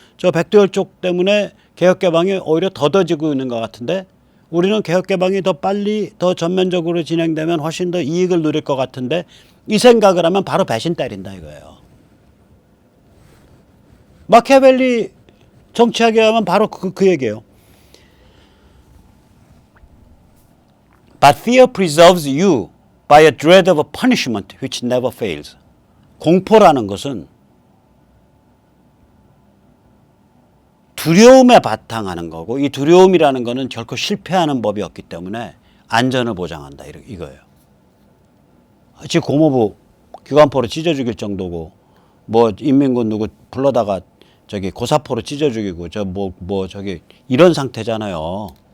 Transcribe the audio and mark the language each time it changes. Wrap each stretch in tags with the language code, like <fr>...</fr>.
<ko>백두혈족 때문에 개혁개방이 오히려 더뎌지고 있는 것 같은데 우리는 개혁개방이 더 빨리 더 전면적으로 진행되면 훨씬 더 이익을 누릴 것 같은데 이 생각을 하면 바로 배신 때린다 이거예요. 마키아벨리 정치학에 하면 바로 그 얘기예요.</ko> <en>But fear preserves you by a dread of a punishment which never fails.</en> <ko>공포라는 것은 두려움에 바탕하는 거고 이 두려움이라는 것은 결코 실패하는 법이 없기 때문에 안전을 보장한다 이거예요. 지금 고모부 기관포로 찢어 죽일 정도고 뭐 인민군 누구 불러다가 저기 고사포로 찢어 죽이고 저기 이런 상태잖아요.</ko>